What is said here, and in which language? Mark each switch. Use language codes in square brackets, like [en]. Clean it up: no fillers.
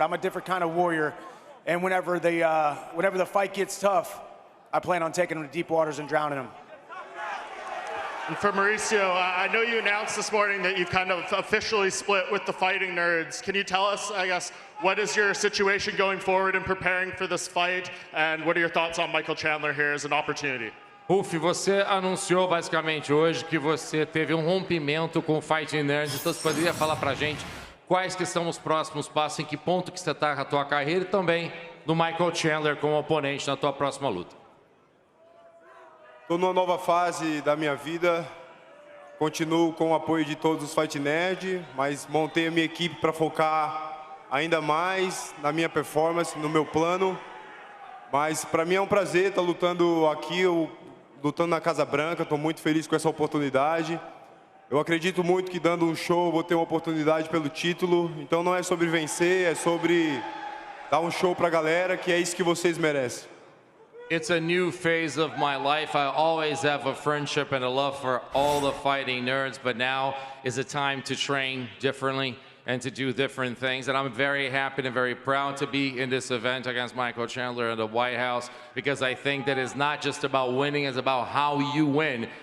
[en] I'm a different kind of warrior. And whenever the fight gets tough, I plan on taking him to deep waters and drowning him. And for Mauricio, I know you announced this morning that you've kind of officially split with the Fighting Nerds. Can you tell us, I guess, what is your situation going forward in preparing for this fight? And what are your thoughts on Michael Chandler here as an opportunity? [pt] Ruf, você anunciou basicamente hoje que você teve rompimento com o Fighting Nerds. Então você poderia falar pra gente quais que são os próximos passos, em que ponto que você está na tua carreira e também do Michael Chandler como oponente na tua próxima luta? Estou numa nova fase da minha vida, continuo com o apoio de todos os Fight Nerd, mas montei a minha equipe para focar ainda mais na minha performance, no meu plano. Mas para mim é um prazer estar lutando aqui, lutando na Casa Branca, estou muito feliz com essa oportunidade. Eu acredito muito que dando um show vou ter uma oportunidade pelo título, então não é sobre vencer, é sobre dar um show para a galera, que é isso que vocês merecem. [en] It's a new phase of my life. I always have a friendship and a love for all the Fighting Nerds, but now is a time to train differently and to do different things. And I'm very happy and very proud to be in this event against Michael Chandler in the White House, because I think that it's not just about winning, it's about how you win.